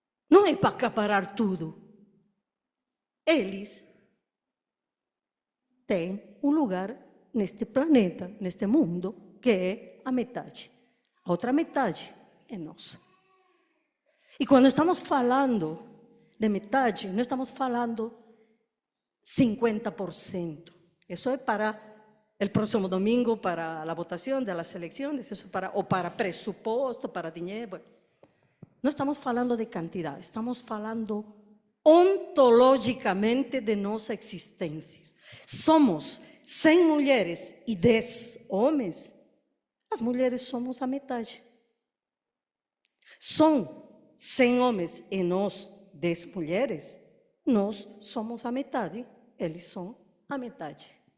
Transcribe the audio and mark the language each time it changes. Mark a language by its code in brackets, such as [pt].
[pt] Não é para acaparar tudo. Eles têm um lugar neste planeta, neste mundo, que é a metade. A outra metade é nossa. E quando estamos falando de metade, não estamos falando 50%. [es] Eso es para el próximo domingo, para la votación de las elecciones, eso o para presupuesto, para dinero. Bueno, no estamos hablando de cantidad, estamos hablando ontológicamente de nuestra existencia. [pt] Somos 100 mulheres e 10 homens. As mulheres somos a metade. São 100 homens e nós 10 mulheres, nós somos a metade, eles são a metade.